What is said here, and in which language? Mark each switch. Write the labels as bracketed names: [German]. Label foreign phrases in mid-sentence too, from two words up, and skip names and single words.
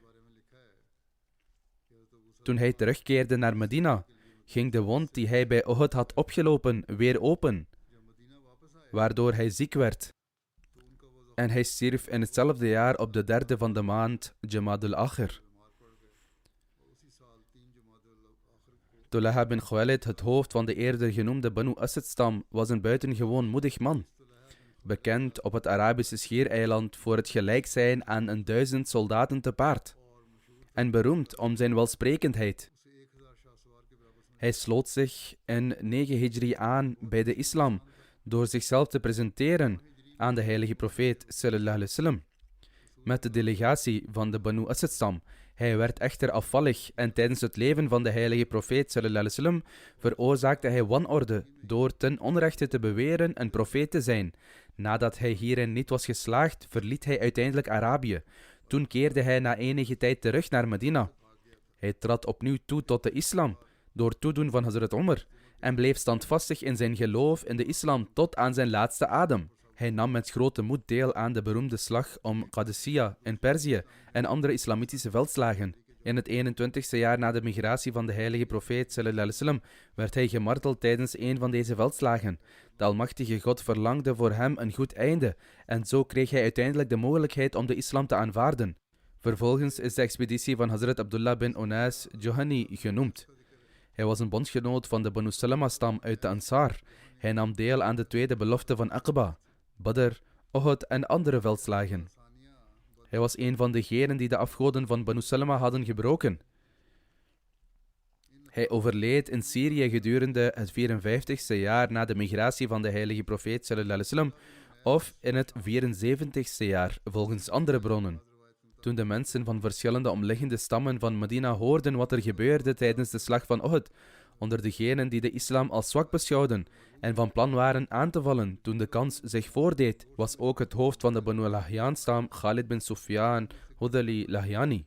[Dutch] Toen hij terugkeerde naar Medina, ging de wond die hij bij Uhud had opgelopen weer open, waardoor hij ziek werd. En hij stierf in hetzelfde jaar op de 3e van de maand Jamad al-Akhir. Tulaha bin Khuwailid, het hoofd van de eerder genoemde Banu Asad-stam, was een buitengewoon moedig man. Bekend op het Arabische schiereiland voor het gelijk zijn aan 1000 soldaten te paard. En beroemd om zijn welsprekendheid. Hij sloot zich in 9 Hijri aan bij de islam door zichzelf te presenteren aan de heilige profeet [Arabic] صلى الله عليه وسلم [Dutch] met de delegatie van de Banu Asad-stam. Hij werd echter afvallig en tijdens het leven van de heilige profeet [Arabic] صلى الله عليه وسلم [Dutch] veroorzaakte hij wanorde door ten onrechte te beweren een profeet te zijn. Nadat hij hierin niet was geslaagd, verliet hij uiteindelijk Arabië. Toen keerde hij na enige tijd terug naar Medina. Hij trad opnieuw toe tot de islam door toedoen van Hazrat Umar en bleef standvastig in zijn geloof in de islam tot aan zijn laatste adem. Hij nam met grote moed deel aan de beroemde slag om Qadisiyah in Perzië en andere islamitische veldslagen. In het 21ste jaar na de migratie van de heilige profeet [Arabic] صلى الله عليه وسلم [Dutch] werd hij gemarteld tijdens een van deze veldslagen. De Almachtige God verlangde voor hem een goed einde en zo kreeg hij uiteindelijk de mogelijkheid om de islam te aanvaarden. Vervolgens is de expeditie van Hazrat Abdullah bin Unais Johani genoemd. Hij was een bondsgenoot van de Banu Salama-stam uit de Ansar. Hij nam deel aan de tweede belofte van Aqaba, Badr, Uhud en andere veldslagen. Hij was een van degenen die de afgoden van Banu Salama hadden gebroken. Hij overleed in Syrië gedurende het 54ste jaar na de migratie van de heilige profeet [Arabic] صلى الله عليه وسلم, [Dutch] of in het 74ste jaar, volgens andere bronnen. Toen de mensen van verschillende omliggende stammen van Medina hoorden wat er gebeurde tijdens de slag van Uhud, onder degenen die de islam als zwak beschouwden en van plan waren aan te vallen toen de kans zich voordeed, was ook het hoofd van de Banu Lahyan-stam, Khalid bin Sufyan Hudali Lahyani.